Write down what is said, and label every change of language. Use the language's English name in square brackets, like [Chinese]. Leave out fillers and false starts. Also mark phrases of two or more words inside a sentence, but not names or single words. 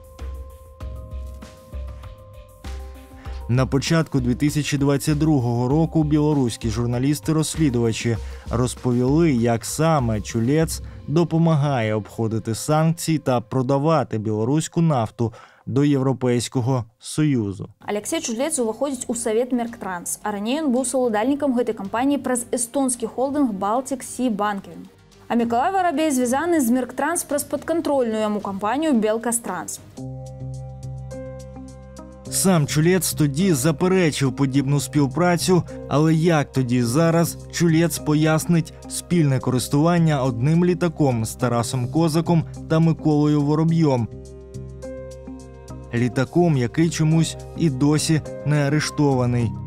[Ukrainian] На початку 2022 року білоруські журналісти-розслідувачі розповіли, як саме Чулєц допомагає обходити санкції та продавати білоруську нафту до Європейського Союзу. [Belarusian] Алексей Чулєц уваходзіць у Савет Мерктранс, а раней ён быў саўладальнікам гэтай кампаніі праз эстонскі холдинг Baltic Sea Banking. А Миколай Воробей звязаны з Мерктранс праз падкантрольную яму кампанію Белкастранс. [Ukrainian] Сам Чулєц тоді заперечив подібну співпрацю, але як тоді зараз Чулєц пояснить спільне користування одним літаком з Тарасом Козаком та Миколою Вороб'єм. Літаком, який чомусь і досі не арештований.